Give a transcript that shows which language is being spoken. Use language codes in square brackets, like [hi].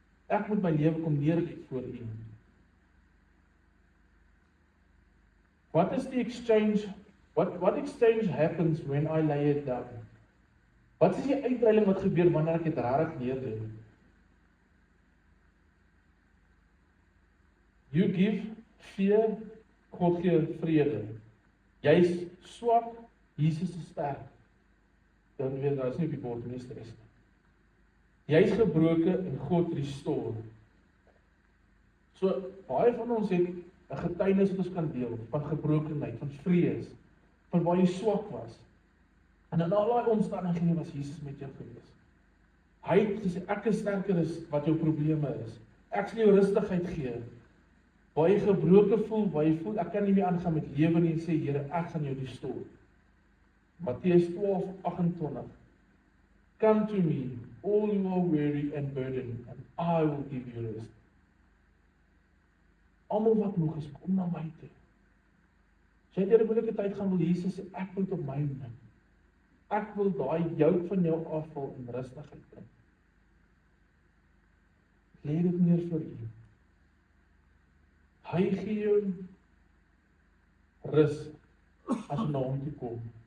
[af] Ek moet my lewe kom neerlê voor U. [en] What is the exchange? What exchange happens when I lay it down? [af] Wat is die uitreiling wat gebeur wanneer ek dit regtig neerlê? [en] You give fear, God [af] gee vrede. Jy's swak, Jesus is sterk. Dan weet daar is nie op die bord nie stres nie. Jy's gebroke en God restore. So baie van ons het 'n getuienis wat ons kan deel van gebrokenheid, van vrees, van waar jy swak was. En in al daai omstandighede was Jesus met jou gewees. Hy het gesê, ek is sterker as wat jou probleme is. Ek sal jou rustigheid gee. Waar jy gebroken voel, waar jy voel, ek kan nie meer aangaan met lewe nie, en sê, Here, ek gaan jou restore. Matteus 12:28. [en] Come to me, all you are weary and burdened, and I will give you rest. [af] Almal wat moeg is, kom na my toe. As jy deur 'n moeilike tyd gaan, wil Jesus sê, ek wil op my neem. Ek wil daai juk van jou afval en rustigheid bring. Lê dit neer vir U. Hy gee jou rus as jy na hom toe kom.